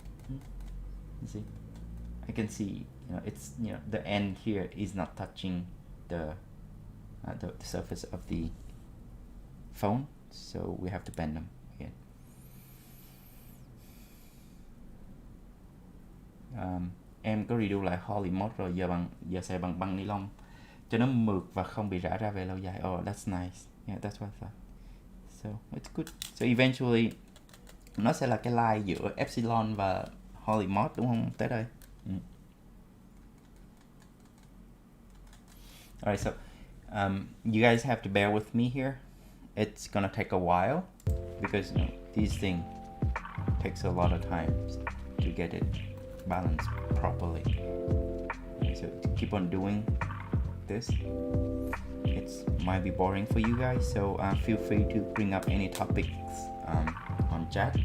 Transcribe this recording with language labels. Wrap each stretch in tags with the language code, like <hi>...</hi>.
<en>You see, I can see, it's, the end here is not touching the surface of the phone, so we have to bend them again.</en> <vi>Em có review lại Holy Mod rồi, giờ xài bằng băng ni lông cho nó mượt và không bị rã ra về lâu dài.</vi> <en>Oh, that's nice. Yeah, that's what I thought. So it's good. So eventually</en> <vi>nó sẽ là cái line giữa Epsilon và Holy Mod, đúng không tới đây?</vi> <en>Alright, so you guys have to bear with me here. It's gonna take a while because these things takes a lot of time to get it balanced properly. So keep on doing this. It might be boring for you guys, so feel free to bring up any topics on chat.</en>